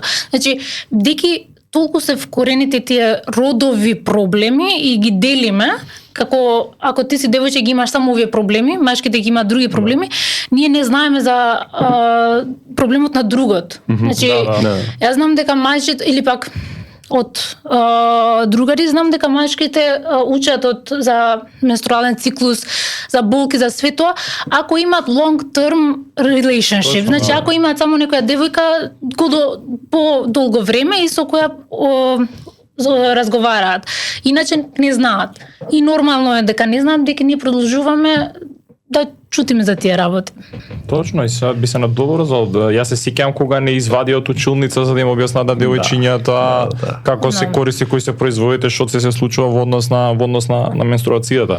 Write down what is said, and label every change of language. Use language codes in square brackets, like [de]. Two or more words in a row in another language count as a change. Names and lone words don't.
[mk] Значи, деки толку се вкорените тие родови проблеми и ги делиме, како ако ти си девојче ги имаш само овие проблеми, машките ги имаат други проблеми, ние не знаеме за проблемот на другот. Значи, јас знам дека мажите или пак од другари знам дека мажките учат за менструален циклус, за болки, за све тоа, ако имаат [en] long term relationship. [mk] Значи ако имаат само некоја девојка по долго време и со која разговараат. Иначе не знаат. И нормално е дека не знаат, дека ние продолжуваме да чутиме за тие работи. Точно, и сега би се надоврзал. Јас се сеќавам кога не извади од училница за да им објаснат на девојчињата како се користи, кои се производите, што се случува во однос на менструацијата.